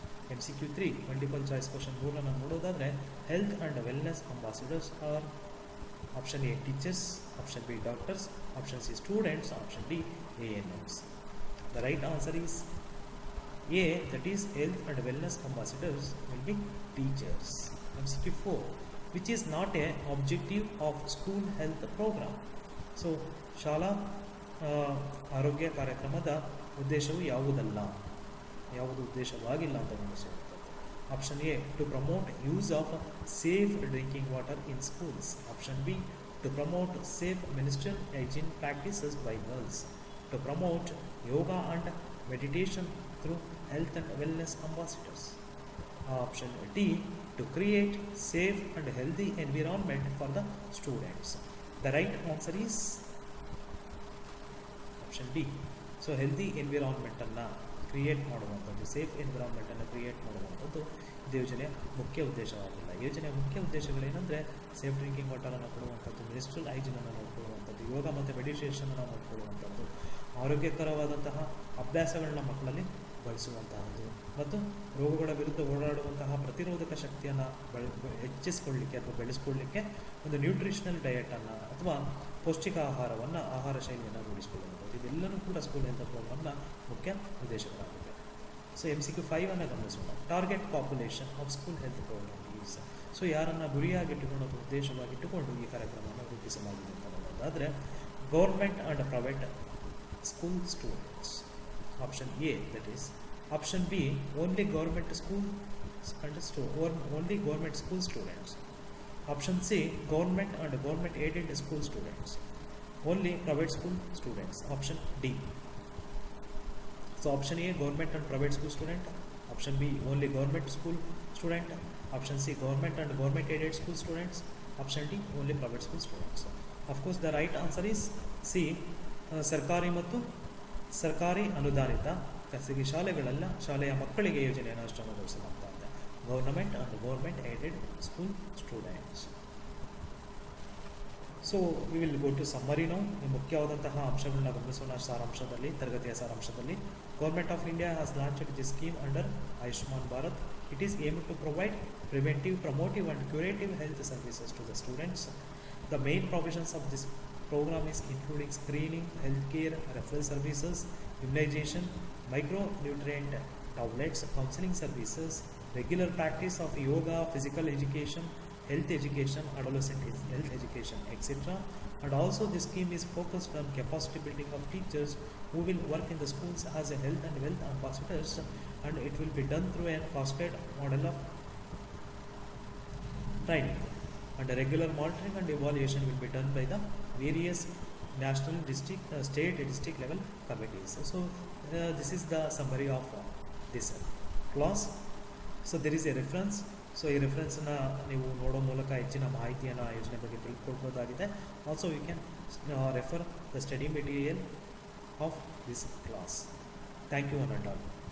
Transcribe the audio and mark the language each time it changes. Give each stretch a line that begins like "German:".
English: MCQ3 multiple choice question 3
Kannada: ಅನ್ನು ನೋಡೋದಾದ್ರೆ
English: health and wellness ambassadors are option A teachers, option B doctors, option C students, option D ANMs. The right answer is A, that is health and wellness ambassadors will be teachers. MCQ4, which is not a objective of school health program.
Kannada: So ಶಾಲಾ ಆರೋಗ್ಯ ಕಾರ್ಯಕ್ರಮದ ಉದ್ದೇಶವು ಯಾವುದಲ್ಲ, ಯಾವುದು ಉದ್ದೇಶವಾಗಿಲ್ಲ ಅಂತ ಗಮನಿಸುವಂಥದ್ದು.
English: Option A, to promote use of safe drinking water in schools. Option B, to promote safe menstrual hygiene practices by girls. To promote yoga and meditation through health and wellness ambassadors. Option D, to create safe and healthy environment for the students. The right answer is option B.
Kannada: So healthy environment ಅನ್ನು create ಮಾಡುವಂಥದ್ದು, safe environment ಅನ್ನು create ಮಾಡುವಂಥದ್ದು ಇದು ಯೋಜನೆಯ ಮುಖ್ಯ ಉದ್ದೇಶವಾಗಿಲ್ಲ. ಯೋಜನೆಯ ಮುಖ್ಯ ಉದ್ದೇಶಗಳೇನೆಂದರೆ safe drinking ವಾಟರನ್ನು ಕೊಡುವಂಥದ್ದು, ಮಿನಿಸ್ಟ್ರಲ್ ಹೈಜೀನನ್ನು ನೋಡಿಕೊಳ್ಳುವಂಥದ್ದು, ಯೋಗ ಮತ್ತು ಮೆಡಿಟೇಷನನ್ನು ನೋಡಿಕೊಳ್ಳುವಂಥದ್ದು, ಆರೋಗ್ಯಕರವಾದಂತಹ ಅಭ್ಯಾಸಗಳನ್ನ ಮಕ್ಕಳಲ್ಲಿ ಬಳಸುವಂತಹದ್ದು ಮತ್ತು ರೋಗಗಳ ವಿರುದ್ಧ ಓಡಾಡುವಂತಹ ಪ್ರತಿರೋಧಕ ಶಕ್ತಿಯನ್ನು ಹೆಚ್ಚಿಸಿಕೊಳ್ಳಲಿಕ್ಕೆ ಅಥವಾ ಬೆಳೆಸ್ಕೊಳ್ಳಲಿಕ್ಕೆ ಒಂದು ನ್ಯೂಟ್ರಿಷನಲ್ ಡಯಟನ್ನು ಅಥವಾ ಪೌಷ್ಟಿಕ ಆಹಾರವನ್ನು, ಆಹಾರ ಶೈಲಿಯನ್ನು ರೂಢಿಸಿಕೊಳ್ಳುವಂಥದ್ದು, ಇದೆಲ್ಲವೂ ಕೂಡ ಸ್ಕೂಲ್ ಹೆಲ್ತ್ ಪ್ರೋಗ್ರಾಮ್ನ ಮುಖ್ಯ ಉದ್ದೇಶಗಳಾಗಿವೆ.
English: so MCQ5
Kannada: ಅನ್ನು ಗಮನಿಸೋಣ.
English: Target population of school health programme is.
Kannada: So ಯಾರನ್ನು ಗುರಿಯಾಗಿಟ್ಟುಕೊಂಡು ಅಥವಾ ಉದ್ದೇಶವಾಗಿಟ್ಟುಕೊಂಡು ಈ ಕಾರ್ಯಕ್ರಮವನ್ನು ರೂಪಿಸಲಾಗಿದೆ ಅಂತ ನೋಡೋದಾದರೆ
English: Government and private school students. Option A, that is. Option B, only government school and only government school students. Option C, government and government aided school students. Only private school students. Option D. So option A, government and private school student. Option B, only government school student. Option C, government and government aided school students. Option D, only private school students. Of course, the right answer is C.
Kannada: ಸರ್ಕಾರಿ ಮತ್ತು ಸರ್ಕಾರಿ ಅನುದಾನಿತ ಖಾಸಗಿ ಶಾಲೆಗಳೆಲ್ಲ ಶಾಲೆಯ ಮಕ್ಕಳಿಗೆ ಯೋಜನೆಯನ್ನು ಅನುಷ್ಠಾನಗೊಳಿಸಲಾಗ್ತಾ ಇದೆ.
English: Government and government aided school students. So we will go to summary now.
Kannada: ಈ ಮುಖ್ಯವಾದಂತಹ ಅಂಶಗಳನ್ನ ಗಮನಿಸೋಣ. ಸಾರಾಂಶದಲ್ಲಿ, ತರಗತಿಯ ಸಾರಾಂಶದಲ್ಲಿ,
English: Government of India has launched this scheme under Ayushman Bharat. It is aim to provide preventive, promotive and curative health services to the students. The main provisions of this program is including screening, healthcare, referral services, immunization, micronutrient tablets, counseling services, regular practice of yoga, physical education, health education, adolescent health education, etc. And also this scheme is focused on capacity building of teachers who will work in the schools as a health and wealth ambassadors, and it will be done through a cascade model of training, and a regular monitoring and evaluation will be done by the various national, district, state, district level committees. So this is the summary of this class. So there is a reference.
Kannada: So ಈ ರೆಫರೆನ್ಸನ್ನ ನೀವು ನೋಡೋ ಮೂಲಕ ಹೆಚ್ಚಿನ ಮಾಹಿತಿಯನ್ನು ಯೋಜನೆ ಬಗ್ಗೆ ತಿಳ್ಕೊಳ್ಬೋದಾಗಿದೆ.
English: Also you can refer the study material of this class. Thank you one and all.